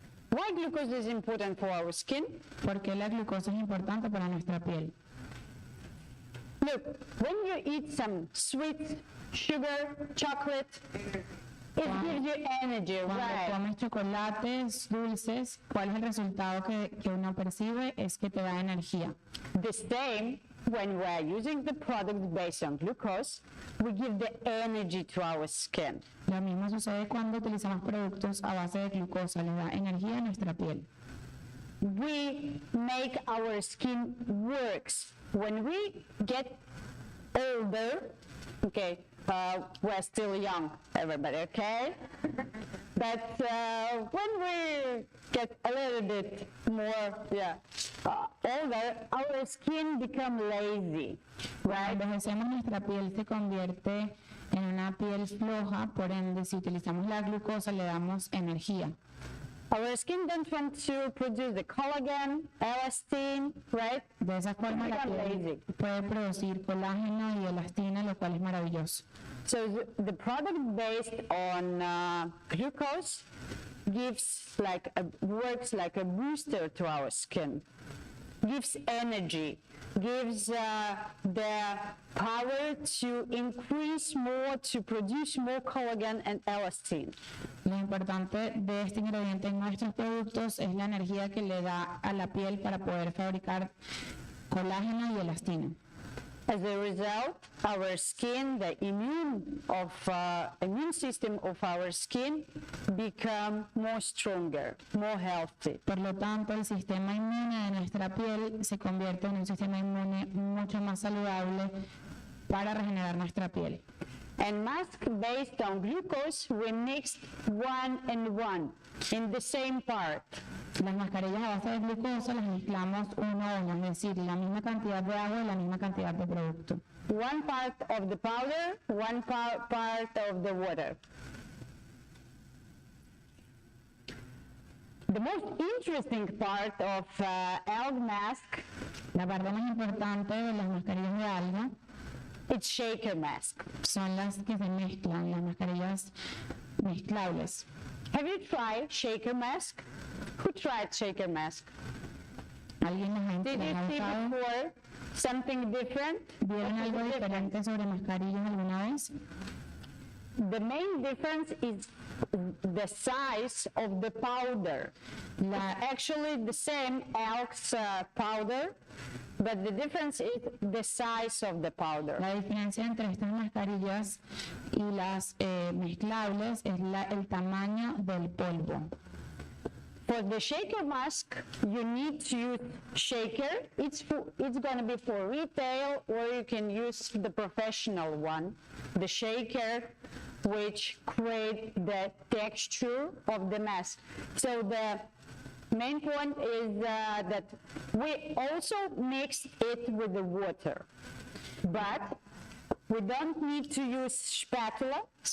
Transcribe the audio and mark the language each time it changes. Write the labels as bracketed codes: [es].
[en] Why glucose is important for our skin? [es] ¿Por qué la glucosa es importante para nuestra piel? [en] Look, when you eat some sweet, sugar, chocolate, it gives you energy, [es] Cuando [en] right? [es] comes chocolates dulces, ¿cuál es el resultado que uno percibe? Es que te da energía. [en] The same when we are using the product based on glucose, we give the energy to our skin. [es] Lo mismo sucede cuando utilizamos productos a base de glucosa, le da energía a nuestra piel. [en] We make our skin works. When we get older, okay, we're still young, everybody, okay? But when we get a little bit more, older, our skin become lazy, right? [es] Cuando envejecemos, nuestra piel se convierte en una piel floja, por ende, si utilizamos la glucosa, le damos energía. [en] Our skin don't want to produce the collagen, elastin, right? [es] De esa forma, la piel puede producir colágeno y elastina, lo cual es maravilloso. [en] So the product based on glucose works like a booster to our skin, gives energy, gives the power to increase more, to produce more collagen and elastin. [es] Lo importante de este ingrediente en nuestros productos es la energía que le da a la piel para poder fabricar colágeno y elastina. [en] As a result, our skin, the immune system of our skin become more stronger, more healthy. [es] Por lo tanto, el sistema inmune de nuestra piel se convierte en un sistema inmune mucho más saludable para regenerar nuestra piel. [en] And mask based on glucose, we mix 1 and 1 in the same part. [es] Las mascarillas a base de glucosa las mezclamos uno a uno, es decir, la misma cantidad de agua y la misma cantidad de producto. [en] 1 part of the powder, 1 part of the water. The most interesting part of algae mask, [es] la parte más importante de las mascarillas de alga, [en] it's shaker mask. [es] Son las que se mezclan, las mascarillas mezclables. [en] Have you tried shaker mask? Who tried shaker mask? [es] ¿Alguien las ha [en] Did you see [es] usado? [en] before something different? [es] ¿Vieron algo diferente sobre mascarillas alguna vez? [en] The main difference is the size of the powder. Actually the same Elks powder, but the difference is the size of the powder. [es] La diferencia entre estas mascarillas y las mezclables es el tamaño del polvo. [en] For the shaker mask, you need to use shaker. It's going to be for retail, or you can use the professional one, the shaker, which create the texture of the mask. So the main point is that we also mix it with the water, but we don't need to use spatula.